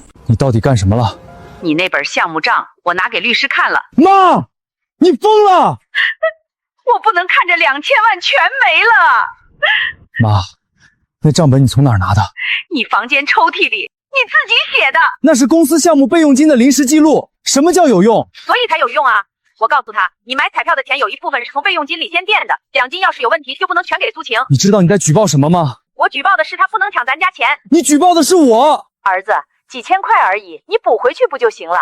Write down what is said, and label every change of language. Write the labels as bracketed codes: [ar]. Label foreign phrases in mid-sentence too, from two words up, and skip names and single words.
[zh] 你到底幹什麼了？你那本項目賬我拿給律師看了。媽，你瘋了！我不能看着2000萬全沒了。媽，那賬本你從哪兒拿的？你房間抽屜裡，你自己寫的。那是公司項目備用金的臨時記錄。什麼叫有用？所以才有用啊！我告訴他，你買彩票的錢有一部分是從備用金裡先墊的，獎金要是有問題就不能全給蘇晴。你知道你在舉報什麼嗎？我舉報的是他不能搶咱家錢。你舉報的是我。兒子， 几千塊而已，你補回去不就行了？